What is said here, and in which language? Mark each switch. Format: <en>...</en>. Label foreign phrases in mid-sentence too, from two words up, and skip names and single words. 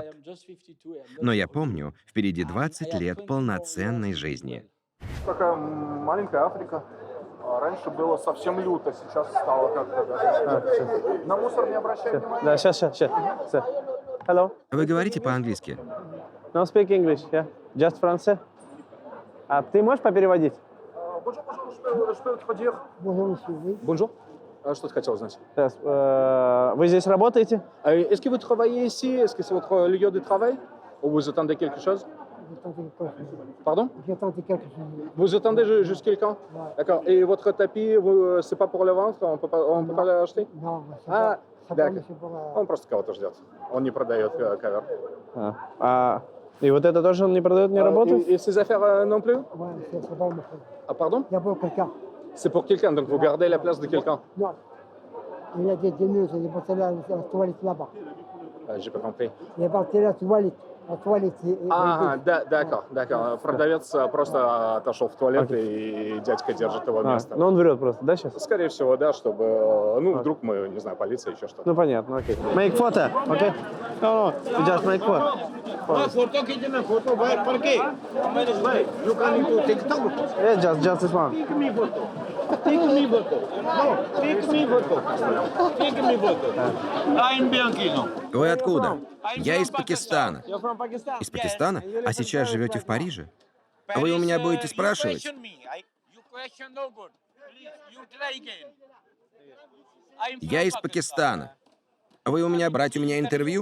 <ru>Но я помню, впереди 20 лет полноценной жизни. Такая маленькая Африка. Раньше было совсем люто, сейчас стало как-то... На мусор не обращай внимания. Да, сейчас. Hello. Вы говорите по-английски?</ru> <en>No speak English, yeah? Just français?</en> <ru>А ты можешь попереводить? Бонжур. Что ты хотел узнать? Вы здесь работаете?</ru> <fr>Est-ce que vous travaillez ici? Est-ce que c'est votre lieu de travail? Ou vous attendez quelque chose? Pardon? Vous attendez juste quelqu'un? D'accord. Et votre tapis, c'est pas pour le vendre? On peut pas l'acheter? Ah, d'accord.</fr> <ru>Он просто кого-то ждет. Он не продает ковер. И вот это тоже он не продает, не работает?</ru> <fr>Et ces affaires non plus? Ah, pardon? C'est pour quelqu'un, donc vous gardez la place de quelqu'un? Non. Il y a des tenues, c'est pour cela la toilette là-bas. J'ai pas compris. Il y a parti la toilette.</fr> <ru>А, да, d'accord. Продавец просто отошел в туалет, и дядька держит его место. Ну он врет просто, да, сейчас? Скорее всего, да, чтобы, ну, вдруг мы, не знаю, полиция, еще что-то. Ну понятно, окей.</ru> <en>Make photo, окей? No, just make photo. Photo</en> <hi>खींचना, photo पर के?</hi> <en>You can do TikTok. Yeah, just this one. Take me photo. Take me photo. No, take me photo. Take me photo. I'm Bianchino.</en> <ru>Вы откуда? Я из Пакистана. Из Пакистана? А сейчас живете в Париже? Вы у меня будете спрашивать? Я из Пакистана. Вы у меня брать у меня интервью?</ru>